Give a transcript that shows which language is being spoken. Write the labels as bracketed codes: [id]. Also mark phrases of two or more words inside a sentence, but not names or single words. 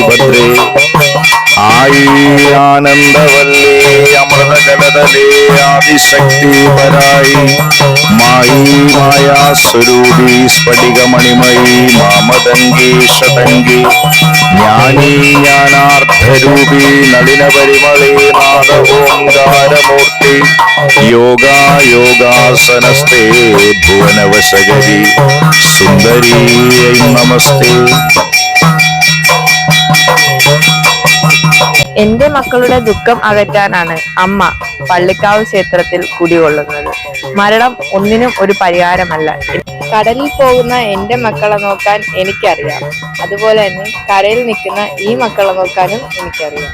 [sa] भद्रे आई आनन्दवल्ले अमृतजलदले आदिशक्ति पराई माई माया स्वरूपी स्फटिकमणिमयी मामदङ्गी शतङ्गी ज्ञानी ज्ञानार्थरूपी नलिनपरिमळे नादओङ्कारमूर्ति योगा योगासनस्ते भुवनवशगरी सुन्दरीयै नमस्ते. [ml] എന്റെ മക്കളുടെ ദുഃഖം അകറ്റാനാണ് അമ്മ പള്ളിക്കാവ് ക്ഷേത്രത്തിൽ കുടികൊള്ളുന്നത്. മരണം ഒന്നിനും ഒരു പരിഹാരമല്ല. കടലിൽ പോകുന്ന എന്റെ മക്കളെ നോക്കാൻ എനിക്കറിയാം, അതുപോലെ തന്നെ കരയിൽ നിൽക്കുന്ന ഈ മക്കളെ നോക്കാനും എനിക്കറിയാം.